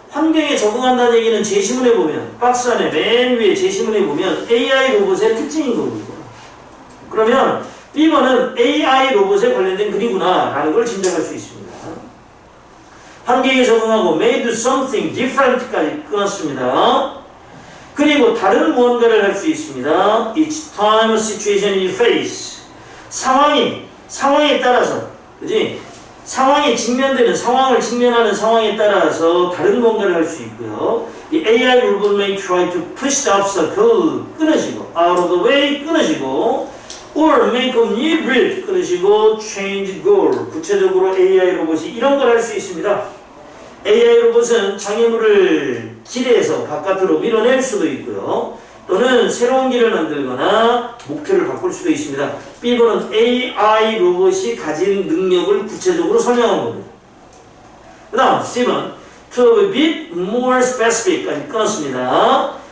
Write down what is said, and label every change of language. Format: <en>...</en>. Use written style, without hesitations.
<ko>환경에 적응한다는 얘기는 제시문에 보면 박스 안에 맨 위에 제시문에 보면 AI 로봇의 특징인 거거든요. 그러면 B번은 AI 로봇에 관련된 글이구나 라는 걸 짐작할 수 있습니다. 환경에 적응하고</ko> <en>made something different</en> <ko>까지 끊었습니다. 그리고 다른 무언가를 할 수 있습니다.</ko> <en>Each time a situation you face</en> <ko>상황에 따라서 그지? 상황에 직면되는 상황을 직면하는 상황에 따라서 다른 뭔가를 할 수 있고요. 이</ko> <en>AI robot may try to push the obstacle</en> <ko>끊으시고</ko> <en>out of the way 끊으시고 or make a new bridge 끊으시고 change goal</en> <ko>구체적으로 AI 로봇이 이런 걸 할 수 있습니다. AI 로봇은 장애물을 길에서 바깥으로 밀어낼 수도 있고요. 또는 새로운 길을 만들거나 목표를 바꿀 수도 있습니다. B번은 AI 로봇이 가진 능력을 구체적으로 설명한 겁니다. 그 다음 C번</ko> <en>to be a bit more specific</en> <ko>까지 끊었습니다.</ko>